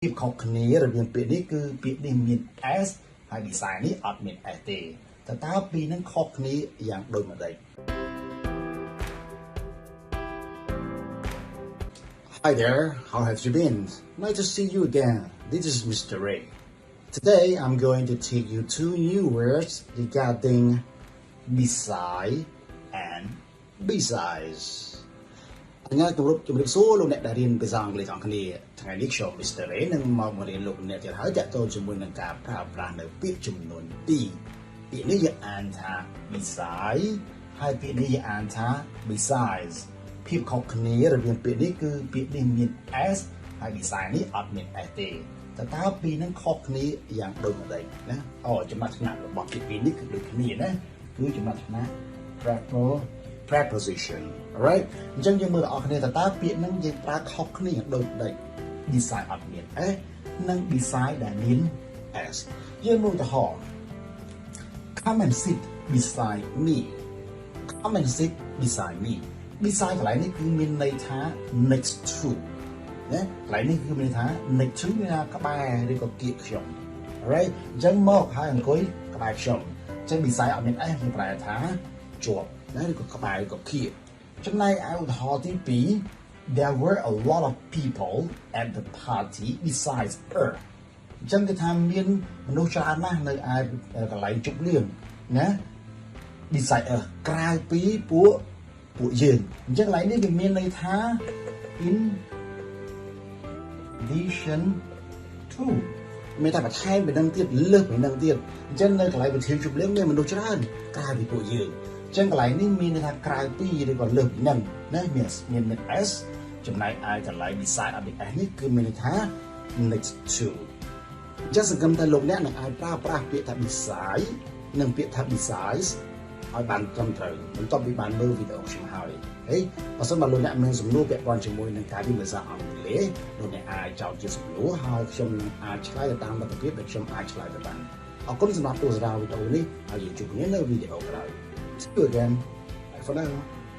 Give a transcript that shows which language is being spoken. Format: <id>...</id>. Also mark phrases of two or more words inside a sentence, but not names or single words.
<km>ពីខុសគ្នារវាងពាក្យនេះគឺពាក្យនេះមាន s ហើយ design នេះអត់មាន s ទេតើពីរនឹងខុសគ្នាយ៉ាងដូចម្តេច</km> <en>Hi there, how have you been? Nice to see you again. This is Mr. Ray. Today I'm going to teach you two new words regarding beside and besides.</en> <km>ថ្ងៃគម្រប់ជំរាបសួរលោកអ្នកដែលរៀនភាសាអង់គ្លេសអស់គ្នាថ្ងៃនេះខ្ញុំ Mr. Ray នឹងមករៀនលោកអ្នកទៀតហើយតាក់ទងជាមួយនឹងការប្រើប្រាស់នៅពាក្យចំនួន2ពាក្យនេះយើងអានថា beside ហើយពាក្យនេះយើងអានថា besides ភាពខុសគ្នារវាងពាក្យនេះគឺពាក្យនេះមាន s ហើយ design នេះអត់មាន s ទេតើពីរនឹងខុសគ្នាយ៉ាងដូចម្តេចណាចំណាត់ថ្នាក់របស់ពាក្យពីរនេះគឺដូចគ្នាណាគឺចំណាត់ថ្នាក់</km> <en>preposition alright</en> <km>អញ្ចឹងយើងមើលអស់គ្នាតើពាក្យហ្នឹងយើងប្រើខុសគ្នាយ៉ាងដូ ចម្តេច design អត់មាន s និង design ដែលមាន s យើងមើលឧទាហរណ៍</km> <en>come and sit beside me come and sit beside me beside</en> <km>កន្លែងនេះគឺមាន ន័យថា</km> <en>next to</en> <km>ណាកន្លែងនេះគឺមានន័យថា</km> <en>next to</en> <km>មានថាក្បែរឬក៏គៀកខ្ញុំ alright អញ្ចឹងមក ហើយអង្គុយក្បែរខ្ញុំអញ្ចឹង beside អត់មាន s គឺប្រែថាជាប់ណាឬក៏ក្បែរឬក៏គៀកចំណែកឧទាហរណ៍ទី2</km> <en>there were a lot of people at the party besides her</en> <km>អញ្ចឹងគេថាមានមនុស្សច្រើនណាស់នៅឯកន្លែងជប់លៀងណា</km> <en>beside her</en> <km>ក្រៅពីពួកយើងអញ្ចឹងកន្លែងនេះវាមានន័យថា in</km> <en>addition to</en> <km>មានតែបន្ថែមពីនឹងទៀតលើសពីនឹងទៀតអញ្ចឹងនៅកន្លែងវិធីជប់លៀងមានមនុស្សច្រើនក្រៅពីពួកយើងអញ្ចឹងកន្លែងនេះមានន័យថាក្រៅ ពីឬក៏លើសពីនឹងណាមាន s ចំណែកឯកន្លែង beside អត់មាន s នេះគឺមានន័យថា</km> <en>next to</en> <km>អញ្ចឹងសង្ឃឹមថាលោកអ្នកនឹងអាចប្រើប្រាស់ពាក្យថា beside និងពាក្យថា besides ឲ្យបានត្រឹមត្រូវបន្ទាប់ពីបានមើលវីដេអូខ្ញុំហើយហើយបើសិនបើលោកអ្នកមានសំណួរពាក់ព័ន្ធជាមួយនឹងការរៀនភាសាអង់គ្លេសលោកអ្នកអាចចោទជាសំណួរហើយខ្ញុំនឹងអាចឆ្លើយទៅតាមលទ្ធភាពដែលខ្ញុំអាចឆ្លើយទៅបានអរគុណសម្រាប់ទស្សនាវីដេអូនេះហើយយើងជួបគ្នានៅវីដេអូក្រោយ</km> <en>See you again. Bye for now.</en>